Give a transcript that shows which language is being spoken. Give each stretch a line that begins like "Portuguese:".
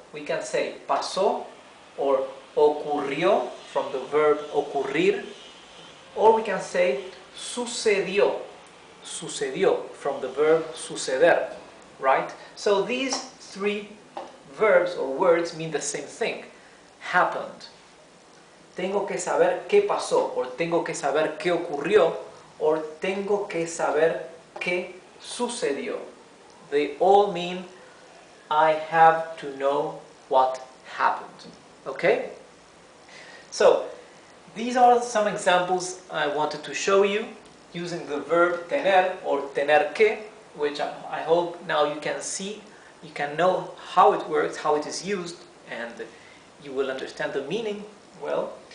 English: We can say pasó or ocurrió from the verb ocurrir, or we can say sucedió, sucedió from the verb suceder, right? So these three verbs or words mean the same thing, happened.
Spanish: Tengo que saber qué pasó, or tengo que saber qué ocurrió, or tengo que saber qué sucedió.
English: They all mean I have to know what happened. Okay? So, these are some examples I wanted to show you using the verb tener or tener que, which I hope now you can see, you can know how it works, how it is used, and you will understand the meaning well.